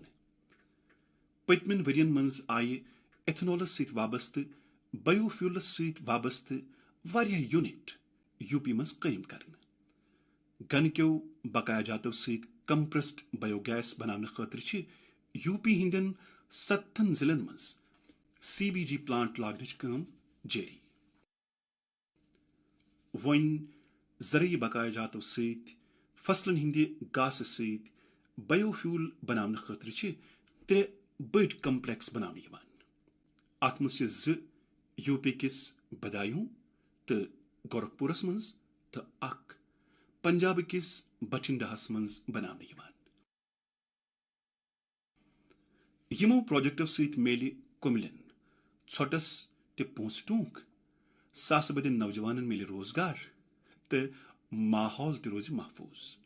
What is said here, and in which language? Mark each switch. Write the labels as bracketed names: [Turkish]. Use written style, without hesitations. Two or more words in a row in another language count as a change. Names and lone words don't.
[Kashmiri] پتمن ورین مز آئی ایتھنالس ست وابستہ [English] bio fuels [Kashmiri] ست وابستہ واریاہ یونٹ یو پی مز قائم کرن. گن کیو بقایا جاتو ست [English] compressed bio gas [Kashmiri] بنانے خاطر چھ یو پی ہندین 7 ضلعن مز [English] CBG plant [Kashmiri] لاگنچ کام جاری. ون زرعی بقایا جاتو ست فصلن ہند گاسہ ست [English] bio fuel [Kashmiri] بنانے خاطر چھ 3 بڑ کمپلیکس بنانے یوان. ات مز چھ 2 یو پی کس بدایوں تو گورکھپورس مز تو 1 پنجاب کس بٹھنڈاہس مز بنانے یوان. یمو پروجیکٹو ست میل کملن ژھوٹس تہ پونسہ ٹونک، ساسہ بدین نوجوانن مل روزگار تو ماحول تہ روز محفوظ.